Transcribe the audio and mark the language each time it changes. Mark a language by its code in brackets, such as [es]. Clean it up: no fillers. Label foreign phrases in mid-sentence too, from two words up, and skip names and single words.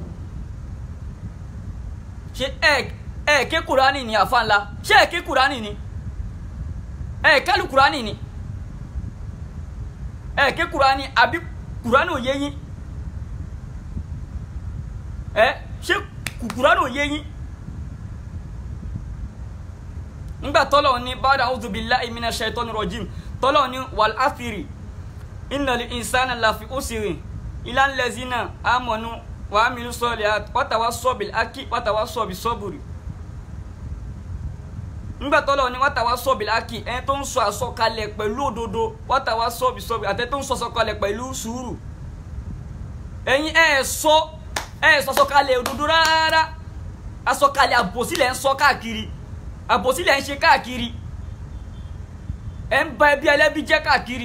[yo] ṣé ẹ ké Kùránì ni àfa ńlá ṣé ẹ ké Kùránì ni ẹ kálù Kùránì ni ẹ ké Kùránì àbí Kùránì ò yé yín ṣé Kùránì ò yé yín. nígbà tọ́lọ̀ ní [ar] بعد أعوذ بالله من الشيطان الرجيم [yo] tọ́lọ̀ ní [ar] والعصر إن الإنسان لفي خسر إلا الذين آمنوا وعملوا الصالحات وتواصوا بالحق وتواصوا بالصبر. [yo] nígbà tọ́lọ̀ ní [ar] وتواصوا بالحق [yo] ẹni tó ń sọ àsọkalẹ̀ pẹ̀lú òdodo [ar] وتواصوا بالصبر [yo] àti tó ń sọ àsọkalẹ̀ pẹ̀lú sùúrù. ẹ̀yin sọ̀sọ̀kalẹ̀ òdodo rárá àsọkalẹ̀ àbòsílẹ̀ ń sọ káàkiri àbòsílẹ̀ ń ṣe káàkiri ẹ̀ ń ba ẹbí ẹlẹ́bí jẹ́ káàkiri.